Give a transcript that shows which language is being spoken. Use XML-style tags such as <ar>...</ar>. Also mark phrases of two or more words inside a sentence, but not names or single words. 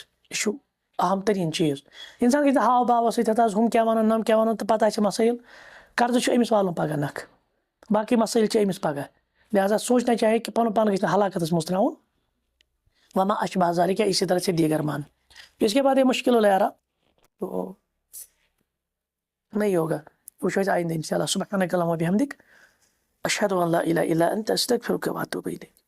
<ks>یہِ چھُ اہم ترین چیٖز. انسان گژھِ ہاو باوس سۭتۍ ہتھ ہُم کیٛاہ ونن نم کیٛاہ ونن تہٕ پتہٕ آسہِ مسٲیل. قرضہٕ چھُ أمِس والُن پگاہ نکھٕ، باقٕے مسٲیل چھِ أمِس پگاہ.</ks> <ur>لہٰذا سوچنا چاہیے کہ</ur> <ks>پنُن پان گژھِ نہٕ ہلاکتس منٛز تراوُن.</ks> <ar>وما اشبہ ذالک،</ar> <ur>اسی طرح سے دیگر مان. اس کے بعد یہ مشکل العیارہ تو نہیں ہوگا، وچھو آئندہ انشاءاللہ.</ur> <ar>سبحانک اللہم وبحمدک، اشہد ان لا الہ الا انت، استغفرک واتوب الیک.</ar>